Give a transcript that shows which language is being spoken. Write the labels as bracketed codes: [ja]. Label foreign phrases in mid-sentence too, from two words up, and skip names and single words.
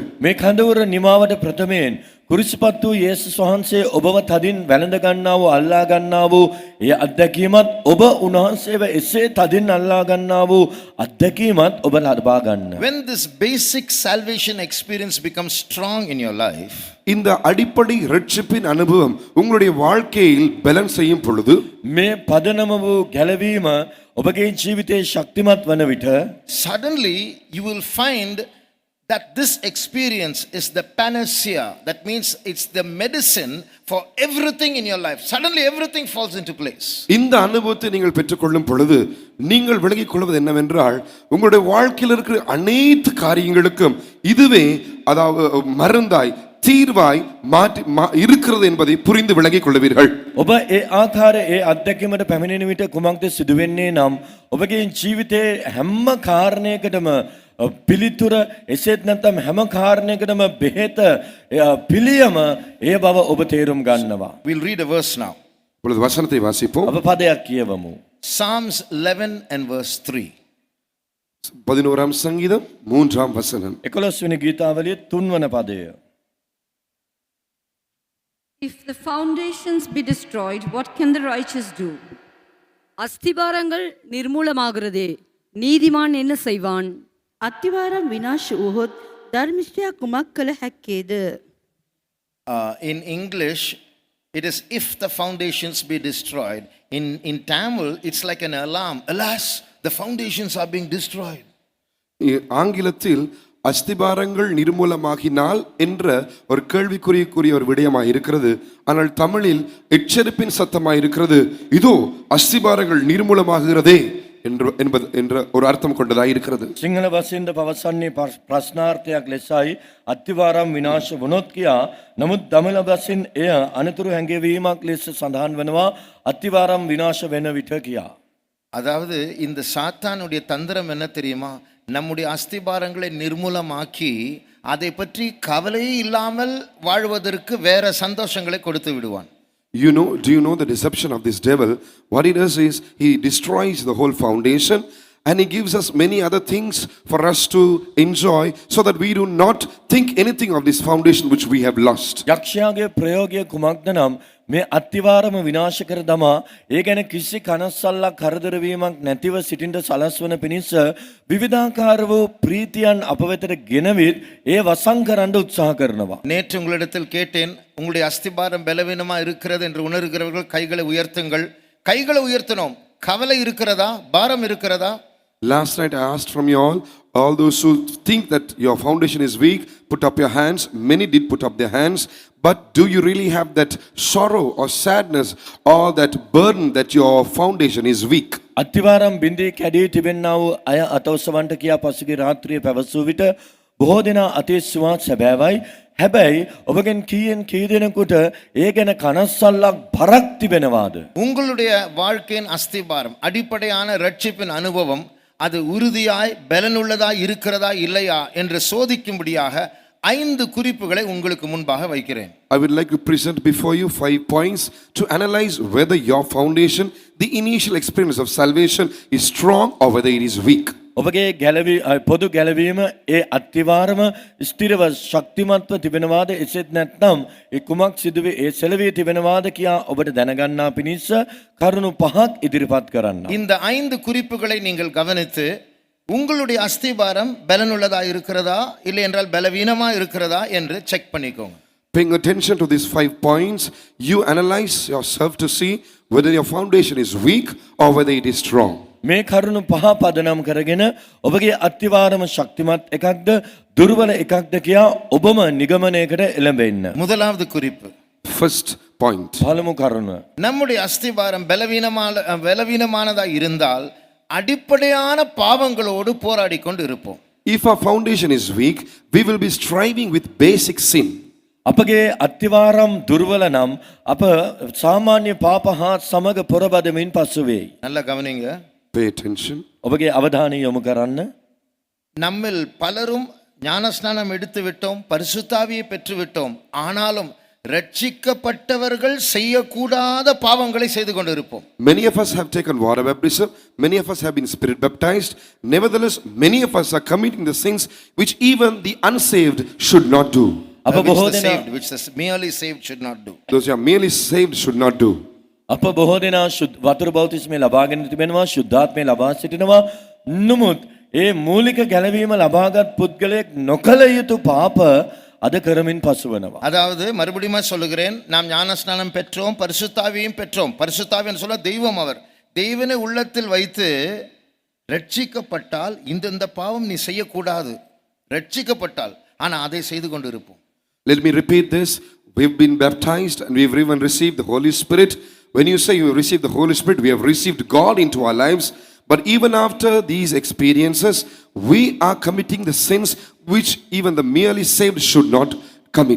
[si] මේ කඳවුර නිමාවට ප්‍රථමයෙන් කුරුසිපත් වූ යේසුස් වහන්සේ ඔබව තදින් වැළඳ ගන්නා වූ අල්ලා ගන්නා වූ ඒ අත්දැකීමත් ඔබ උන්වහන්සේව එසේ තදින් අල්ලා ගන්නා වූ අත්දැකීමත් ඔබ ලබා ගන්න. [en] When this basic salvation experience becomes strong in your life, [ta] இந்த அடிப்படை இரட்சிப்பின் அனுபவம் உங்களுடைய வாழ்க்கையில் பலன் செய்யும் பொழுது [si] මේ පදනම වූ ගැලවීම ඔබගේ ජීවිතයේ ශක්තිමත් වන විට [en] suddenly you will find that this experience is the panacea. That means it's the medicine for everything in your life. Suddenly everything falls into place. [ta] இந்த அனுபவத்தை நீங்கள் பெற்றுக்கொள்ளும் பொழுது நீங்கள் விளங்கிக் கொள்வது என்னவென்றால் உங்களுடைய வாழ்க்கையில் இருக்கிற அனைத்து காரியங்களுக்கும் இதுவே அதாவது மருந்தாய் தீர்வாய் மாற்றி இருக்கிறது என்பதை புரிந்து விளங்கிக் கொள்வீர்கள். [si] ඔබ ඒ ආකාරයේ ඒ අත්දැකීමට පැමිණෙන විට කුමක්ද සිදු වෙන්නේ නම් ඔබගේ ජීවිතයේ හැම කාරණයකටම පිළිතුර එසේත් නැත්නම් හැම කාරණයකටම බෙහෙත පිළියම ඒ බව ඔබ තේරුම් ගන්නවා. [en] We'll read a verse now. [ta] இப்பொழுது வசனத்தை வாசிப்போம். [si] අප පදයක් කියවමු. [en] Psalms 11 and verse 3. [ta] 11ஆம் சங்கீதம் 3ஆம் வசனம். [si] 11 වෙනි ගීතාවලියේ 3 වන පදය. [en] If the foundations be destroyed, what can the righteous do? [ta] அஸ்திபாரங்கள் நிர்மூலமாகிறதே, நீதிமான் என்ன செய்வான்? [si] අතිවාරම් විනාශ වූහොත් ධර්මිෂ්ඨයා කුමක් කළ හැක්කේද? [en] In English, it is if the foundations be destroyed. In Tamil, it's like an alarm. Alas, the foundations are being destroyed. [ta] ஆங்கிலத்தில் அஸ்திபாரங்கள் நிர்மூலமாகினால் என்ற ஒரு கேள்விக்குறிய ஒரு விடயமாய் இருக்கிறது. ஆனால் தமிழில் எச்சரிப்பின் சத்தமாய் இருக்கிறது. இதோ அஸ்திபாரங்கள் நிர்மூலமாகிறதே என்ற ஒரு அர்த்தம் கொண்டதாய் இருக்கிறது. [si] සිංහල වශයෙන්ද පවසන්නේ ප්‍රශ්නාර්ථයක් ලෙසයි අත්තිවාරම් විනාශ වුණොත් කියා. නමුත් දමිළ වශයෙන් එය අනතුරු හැඟවීමක් ලෙස සඳහන් වෙනවා අත්තිවාරම් විනාශ වෙන විට කියා. [ta] அதாவது இந்த சாத்தானுடைய தந்திரம் என்ன தெரியுமா? நம்முடைய அஸ்திபாரங்களை நிர்மூலமாக்கி அதை பற்றி கவலையே இல்லாமல் வாழ்வதற்கு வேற சந்தோஷங்களை கொடுத்து விடுவான். [en] Do you know the deception of this devil? What he does is he destroys the whole foundation and he gives us many other things for us to enjoy so that we do not think anything of this foundation which we have lost. [si] යක්ෂයාගේ ප්‍රයෝගය කුමක්ද නම් මේ අත්තිවාරම විනාශ කර දමා ඒ ගැන කිසි කනස්සල්ලක් කරදර වීමක් නැතිව සිටින්න සලස්වන පිණිස විවිධාකාර වූ ප්‍රීතියන් අප වෙතට ගෙනවිත් ඒ වසන් කරන්න උත්සාහ කරනවා. [ta] நேற்று உங்களிடத்தில் கேட்டேன், உங்களுடைய அஸ்திபாரம் பலவீனமா இருக்கிறது என்று உணர்கிறவர்கள் கைகளை உயர்த்துங்கள். கைகளை உயர்த்தணும். கவலை இருக்கிறதா? பாரம் இருக்கிறதா? [en] Last night I asked from you all those who think that your foundation is weak, put up your hands. Many did put up their hands. But do you really have that sorrow or sadness or that burden that your foundation is weak? [si] අත්තිවාරම් බින්දී කැඩී තිබෙන්නා වූ අය අතවසවන්ට කියා පසුගිය රාත්‍රියේ පැවසූ විට බොහෝ දෙනා අතේ සුවත් සැබෑවයි. හැබැයි ඔබගෙන් කීයෙන් කී දෙනෙකුට ඒ ගැන කනස්සල්ලක් බරක් තිබෙනවාද? [ta] உங்களுடைய வாழ்க்கையின் அஸ்திபாரம் அடிப்படையான ரட்சிப்பின் அனுபவம் அது உறுதியாய் பலனுள்ளதாய் இருக்கிறதா இல்லையா என்று சோதிக்கும்படியாக 5 குறிப்புகளை உங்களுக்கு முன்பாக வைக்கிறேன். [en] I would like to present before you 5 points to analyze whether your foundation, the initial experience of salvation, is strong or whether it is weak. [si] ඔබගේ පොදු ගැලවීම ඒ අත්තිවාරම ස්ථිරව ශක්තිමත්ව තිබෙනවාද එසෙත් නැත්නම් ඒ කුමක් සිදුවේ ඒ සෙලවී තිබෙනවාද කියා ඔබට දැනගන්නා පිණිස කරුණු පහක් ඉදිරිපත් කරන්න. [ta] இந்த 5 குறிப்புகளை நீங்கள் கவனித்து உங்களுடைய அஸ்திபாரம் பலனுள்ளதா இருக்கிறதா இல்லை என்றால் பலவீனமா இருக்கிறதா என்று செக் பண்ணிக்கோங்க. [en] Paying attention to these 5 points, you analyze yourself to see whether your foundation is weak or whether it is strong. [si] මේ කරුණු පහ පදනම් කරගෙන ඔබගේ අත්තිවාරම ශක්තිමත් එකක්ද දුර්වල එකක්ද කියා ඔබම නිගමනයකට එළඹෙන්න. [ta] முதலாவது குறிப்பு, [en] First point. [si] පළමු කරුණ. [ta] நம்முடைய அஸ்திபாரம் பலவீனமானதா இருந்தால் அடிப்படையான பாவங்களோடு போராடி கொண்டு இருப்போம். [en] If our foundation is weak, we will be striving with basic sin. [si] අපගේ අත්තිවාරම් දුර්වල නම් අප සාමාන්‍ය පාප හා සමග පොරබදමින් පසුවේ. [ta] நல்லா கவனிங்க. [en] Pay attention. [si] ඔබගේ අවධානය යොමු කරන්න. [ta] நம்மில் பலரும் ஞானஸ்நானம் எடுத்து விட்டோம், பரிசுத்தாவியை பெற்று விட்டோம். ஆனாலும் ரட்சிக்கப்பட்டவர்கள் செய்யக்கூடாத பாவங்களை செய்து கொண்டிருப்போம். [en] Many of us have taken water baptism, many of us have been spirit baptized. Nevertheless, many of us are committing the sins which even the unsaved should not do. [si] අප බොහෝ දෙනා [en] which the merely saved should not do. Those who are merely saved should not do. [si] අප බොහෝ දෙනා වතුර බෞතිස්මය ලබාගෙන තිබෙනවා, ශුද්ධාත්මය ලබා සිටිනවා. නමුත් ඒ මූලික ගැලවීම ලබාගත් පුද්ගලයෙක් නොකළ යුතු පාප අද කරමින් පසුවනවා. [ta] அதாவது மறுபடியும் சொல்லுகிறேன், நாம் ஞானஸ்நானம் பெற்றோம், பரிசுத்தாவியையும் பெற்றோம். பரிசுத்தாவின்னு சொல்ல தெய்வம் அவர். தெய்வனை உள்ளத்தில் வைத்து ரட்சிக்கப்பட்டால் இந்த பாவம் நீ செய்யக்கூடாது. ரட்சிக்கப்பட்டால் ஆனால் அதை செய்து கொண்டு இருப்போம். [en] Let me repeat this. We've been baptized and we've even received the Holy Spirit. When you say you have received the Holy Spirit, we have received God into our lives. But even after these experiences, we are committing the sins which even the merely saved should not commit.